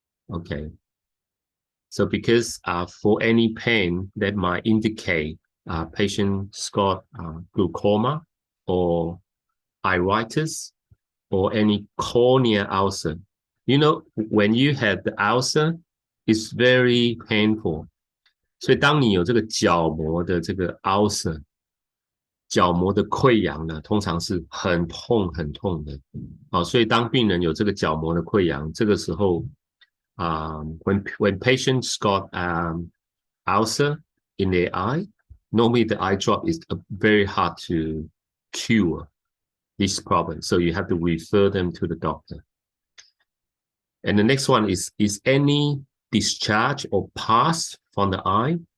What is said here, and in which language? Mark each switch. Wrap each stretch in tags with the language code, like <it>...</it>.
<en>Okay. So because for any pain that might indicate patient's got glaucoma or iritis or any cornea ulcer. You know, when you have the ulcer, it's very painful.</en> <zh>所以当你有这个角膜的这个 ulcer， 角膜的溃疡呢，通常是很痛很痛的。所以当病人有这个角膜的溃疡，这个时候</zh> <en>when patients got ulcer in their eye, normally the eye drop is very hard to cure this problem. So you have to refer them to the doctor. And the next one is any discharge or pus from the eye?</en>